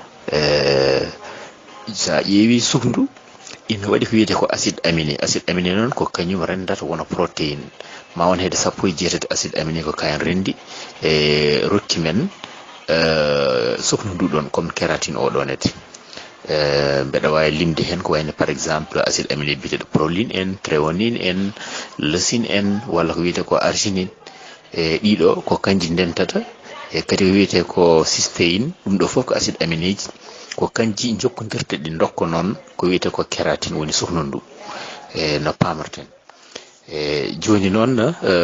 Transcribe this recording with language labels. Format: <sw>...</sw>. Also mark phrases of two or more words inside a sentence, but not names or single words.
<ff>sa ƴeewi sukndu ina waɗi ko wiyete ko</ff> <fr>acide aminé</fr> <ff>noon ko kañum rendata wona protéine ma won hedde 17</ff> <fr>acide aminé</fr> <ff>ko kayen rendi rokki men sukndu ndu ɗon</ff> <fr>comme kératine</fr> <ff>o ɗonete mbeɗa wawi limde hen ko wayno</ff> <fr>par exemple acide aminé</fr> <ff>biyeteɗo proline en tréonine en leucine en walla ko wiyete ko arginine ɗiɗo ko kanji ndentata kadi ko wiyete ko cystéine ɗum ɗo foof ko</ff> <fr>acide aminé</fr> <ff>ji ko kanji jokkodirta ɗi dokka noon ko wiyete ko kératine woni suknu ndu no pamarten joni noon</ff>